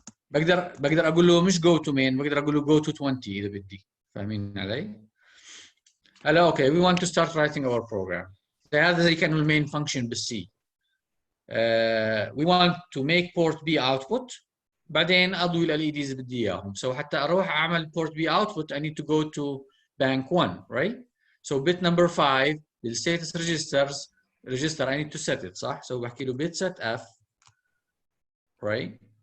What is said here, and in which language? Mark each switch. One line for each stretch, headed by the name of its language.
Arabic: بقدر أقول له مش
English: go to main
Arabic: بقدر أقول له go to 20 إذا بدي. فاهمين علي؟ هلا
English: okay we want to start writing our program.
Arabic: هذا زي كأنه المين function بالسي.
English: We want to make port B output
Arabic: بعدين أضوي ال LEDs بدي إياهم.
English: So
Arabic: حتى أروح أعمل
English: port B output I need to go to bank 1 right? So bit number 5 the status register I need to set it
Arabic: صح؟
English: So بحكي له bit set F right?